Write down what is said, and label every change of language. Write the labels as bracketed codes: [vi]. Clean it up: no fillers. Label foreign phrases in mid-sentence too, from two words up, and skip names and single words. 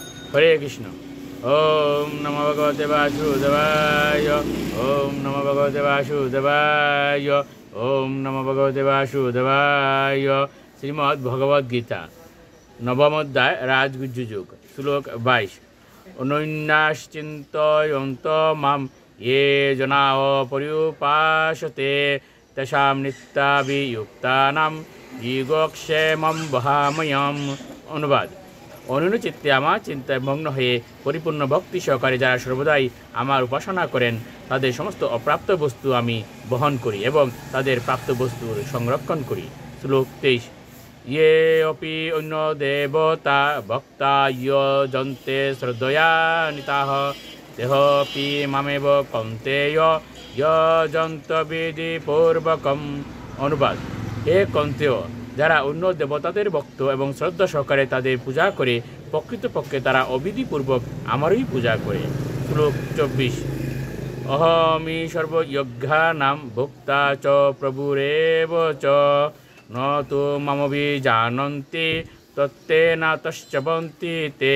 [sa] হরে কৃষ্ণ। ওম নমো ভগবতে বাসুদেবায়। ওম নমো ভগবতে বাসুদেবায়। ওম নমো ভগবতে বাসুদেবায়। [bn] শ্রীমদ্ ভগবদ গীতা নবম অধ্যায় রাজগুজ্জু যুগ শ্লোক 22। [sa] অনন্যাশ্চিন্তয়ন্ত মাম ये जना पर्युपासते तेषां नित्याभियुक्तानां योगक्षेमं वहाम्यहम्। [bn] অনুবাদ: অনন্য চিত্তে আমার চিন্তায় মগ্ন হয়ে পরিপূর্ণ ভক্তি সহকারে যারা সর্বদাই আমার উপাসনা করেন তাদের সমস্ত অপ্রাপ্ত বস্তু আমি বহন করি এবং তাদের প্রাপ্ত বস্তুর সংরক্ষণ করি। শ্লোক 23। [sa] ये अपि अन्य देवता भक्ता यजन्ते श्रद्धयान्विताः तेहोऽपि मामेव कौन्तेय यजन्त विधिपूर्वकम्। [bn] অনুবাদ: হে কন্তেয়, যারা অন্য দেবতাদের ভক্ত এবং শ্রদ্ধা সহকারে তাদের পূজা করে প্রকৃতপক্ষে তারা অবিধিপূর্বক আমারই পূজা করে। শ্লোক 24। [sa] অহমি সর্বযজ্ঞানাং ভোক্তা চ প্রভুরেব চ ন তু মামভিজানন্তি তত্তেন তশ্চবন্তি তে।